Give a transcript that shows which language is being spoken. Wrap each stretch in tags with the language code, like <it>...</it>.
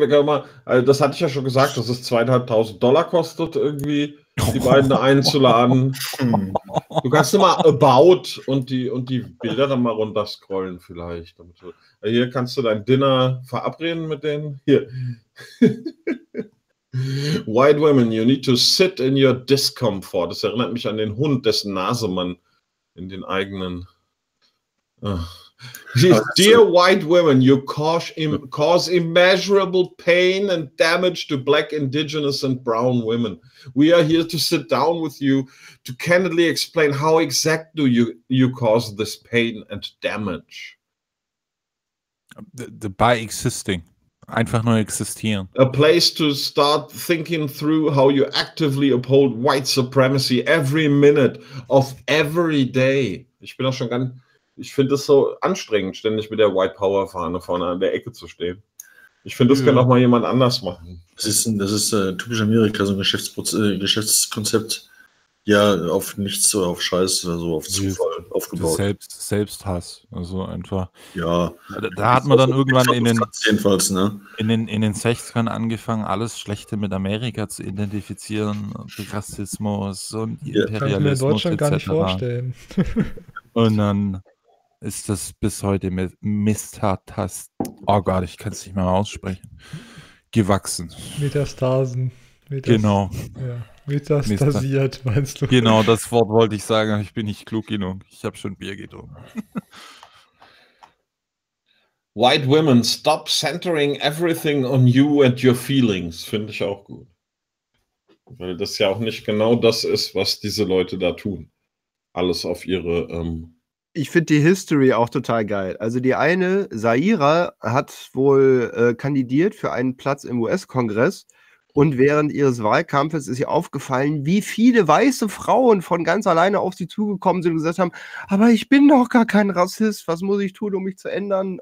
<de>Wir können mal, also das hatte ich ja schon gesagt, dass es 2.500 Dollar kostet, irgendwie die beiden da einzuladen. Du kannst immer About und die Bilder dann mal runterscrollen, vielleicht. Damit du, hier kannst du dein Dinner verabreden mit denen. Hier.</de> <en>White women, you need to sit in your discomfort.</en> <de>Das erinnert mich an den Hund, dessen Nase man in den eigenen...</de> <en>Dear white women, you cause immeasurable pain and damage to black, indigenous and brown women. We are here to sit down with you to candidly explain how exactly you cause this pain and damage. By existing.</en> <de>Einfach nur existieren.</de> <en>A place to start thinking through how you actively uphold white supremacy every minute of every day.</en> <de>Ich bin auch schon ganz, ich finde es so anstrengend, ständig mit der White Power Fahne vorne an der Ecke zu stehen. Ich finde, das kann auch mal jemand anders machen. Das ist typisch Amerika, so ein Geschäftskonzept. Ja, auf nichts, so auf Scheiß oder so, auf Zufall aufgebaut. Selbsthass, also einfach. Ja. Da hat man dann irgendwann jedenfalls, ne? in den 60ern angefangen, alles Schlechte mit Amerika zu identifizieren, Rassismus und Imperialismus etc. Kann ich mir in Deutschland gar nicht vorstellen. Und dann ist das bis heute mit Mr. Oh Gott, ich kann es nicht mehr aussprechen. Gewachsen. Metastasen. Genau. Ja. Metastasiert, meinst du? Genau, das Wort wollte ich sagen, aber ich bin nicht klug genug. Ich habe schon Bier getrunken.</de> <en>White women, stop centering everything on you and your feelings.</en> <de>Finde ich auch gut. Weil das ja auch nicht genau das ist, was diese Leute da tun. Alles auf ihre... Ich finde die History auch total geil. Also die eine, Zaira, hat wohl kandidiert für einen Platz im US-Kongress. Und während ihres Wahlkampfes ist ihr aufgefallen, wie viele weiße Frauen von ganz alleine auf sie zugekommen sind und gesagt haben, aber ich bin doch gar kein Rassist, was muss ich tun, um mich zu ändern?</de>